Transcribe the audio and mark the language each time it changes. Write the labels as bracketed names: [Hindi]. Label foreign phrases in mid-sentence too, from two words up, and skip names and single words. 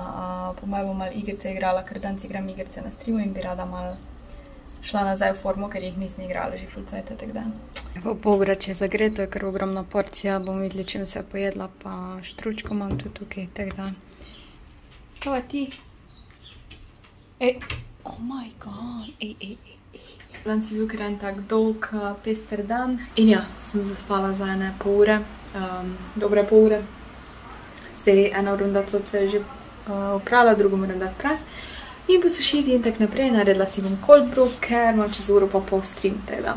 [Slovenian] Po mojem bom malo igrice igrala, ker danes igram igrice na streamu in bi rada malo šla nazaj v formo, ker jih nisem igrala že ful cajta, tako da. Evo, bograč je zagreto, je kar ogromna porcija, bom videli, čim se je pojedla, pa štručko imam tudi tukaj, tako da. Kaj ti? Ej, [English] oh my god, ej. [Slovenian] Danes je bil kar en tak dolg, pester dan. In ja, sem zaspala za ene pol ure, dobre pol ure. Zdaj ena runda cot se je že oprala, drugo moram dati prat. In posušiti in tak naprej, naredila si bom [English] cold brew, [Slovenian] ker imam čez uro pa pol stream, tako da.